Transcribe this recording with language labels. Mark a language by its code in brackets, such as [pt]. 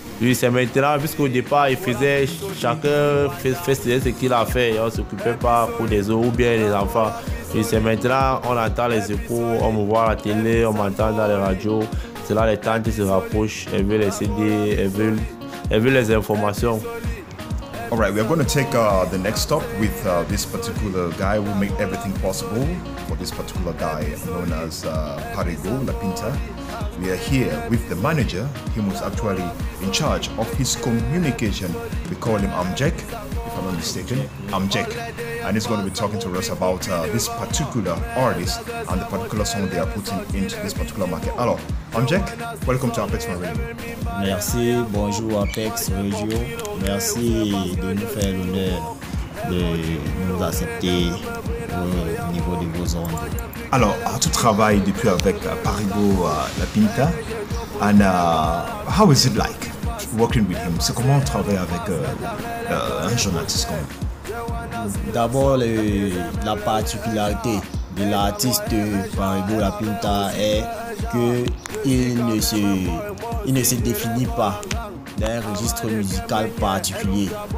[fr] Oui, c'est maintenant, puisqu'au départ, chacun faisait ce qu'il a fait. On ne s'occupait pas pour des autres ou bien les enfants. Et c'est maintenant, on entend les échos, on me voit à la télé, on m'entend dans les radios. C'est là les tantes se rapprochent, elles veulent les CD, elles veulent les informations. [en] All right, we are going to take the next stop with this particular guy who made everything possible for this particular guy known as Parigo La Pinta. We are here with the manager. He was actually in charge of his communication. We call him Amjek, if I'm not mistaken. Amjek. And he's going to be talking to us about this particular artist and the particular song they are putting into this particular market. Alors, Amjek, welcome to Apex One Radio. [fr] Merci, bonjour Apex Radio. Merci de nous faire l'honneur de nous accepter au niveau de vos ondes. Alors, tu travailles depuis avec Parigo La Pinta. [en] And how is it like working with him? [fr] C'est comment travailler avec un jeune artiste comme lui? D'abord, la particularité de l'artiste Parigo La Pinta est qu'il ne se définit pas d'un registre musical particulier.